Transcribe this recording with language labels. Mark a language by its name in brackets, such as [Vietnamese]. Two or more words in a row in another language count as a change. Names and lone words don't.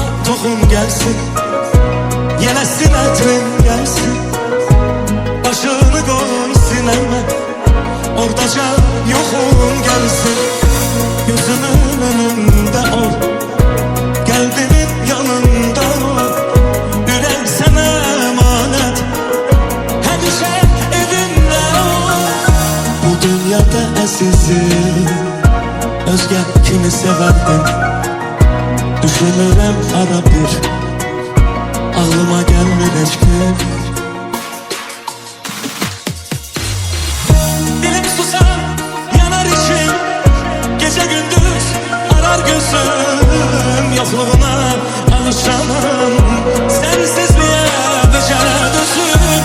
[Turkish] Koltuğun gelsin, yelesin etrin gelsin, başını koy sineme, oradaca yoxun gelsin. Gözümün önünde ol, kalbimin yanında ol, [Azerbaijani] ürək sənə emanet, həmişə evimdə ol. Bu dünyada əzizim, özgə kimi sevərdim. Düşünürəm ara bir, ağlıma gəlmir heç gün. [Turkish] Dilim susar, yanar içim, gece gündüz arar gözüm. Yokluğuna alışamam, sensizliğe becə dözüm.